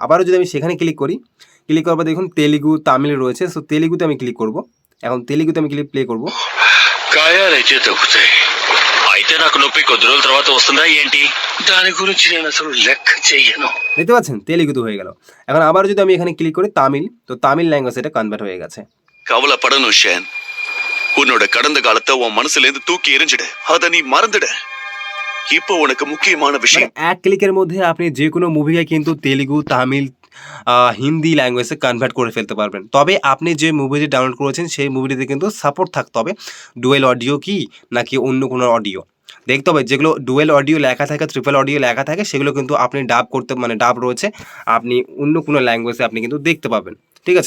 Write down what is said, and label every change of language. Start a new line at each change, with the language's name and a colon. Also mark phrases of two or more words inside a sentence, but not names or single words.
Bangla: আবারও যদি আমি সেখানে ক্লিক করার পর দেখুন তেলেগু তামিল রয়েছে, সো তেলেগুতে আমি ক্লিক করব। এখন তেলেগুতে আমি প্লে করব। দেখতে পাচ্ছেন তেলেগুতে হয়ে গেল। এখন আবার যদি আমি এখানে ক্লিক করি তামিল, তো তামিল ল্যাঙ্গুয়েজ এটা কনভার্ট হয়ে গেছে।
Tamil: கவலைப்படணும் ஷேன், உன்னோட கடந்த காலத்தை உன் மனசுல இருந்து தூக்கி எறிஞ்சிடு, அத நீ மறந்துட। இப்போ உனக்கு முக்கியமான விஷயம்,
Bangla: এক ক্লিকের মধ্যে আপনি যে কোনো মুভিকে কিন্তু তেলেগু তামিল হিন্দি ল্যাঙ্গুয়েজে কনভার্ট করে ফেলতে পারবেন। তবে আপনি যে মুভিটি ডাউনলোড করেছেন সেই মুভিটিতে কিন্তু সাপোর্ট থাকতে হবে
English: dual audio
Bangla: কি নাকি অন্য কোনো অডিও দেখতে হবে। যেগুলো
English: dual audio
Bangla: লেখা থাকে,
English: triple audio
Bangla: লেখা থাকে, সেগুলো কিন্তু আপনি ডাব করতে ডাব রয়েছে, আপনি অন্য কোনো ল্যাঙ্গুয়েজে আপনি কিন্তু দেখতে পাবেন, ঠিক আছে।